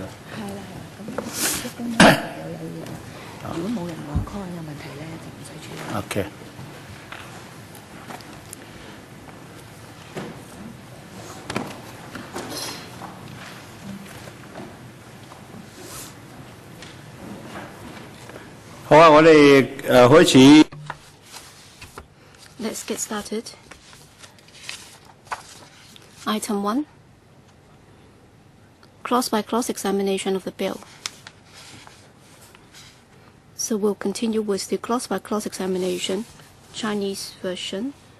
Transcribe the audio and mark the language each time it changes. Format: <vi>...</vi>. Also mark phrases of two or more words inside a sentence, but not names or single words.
<yue>係啦係啦，咁一般如果冇人話 call 有問題咧，就唔使處理。 OK。好啊，我哋開始。</yue> <en>Let's get started. Item 1, clause-by-clause examination of the bill. So we'll continue with the clause-by-clause examination, Chinese version.</en>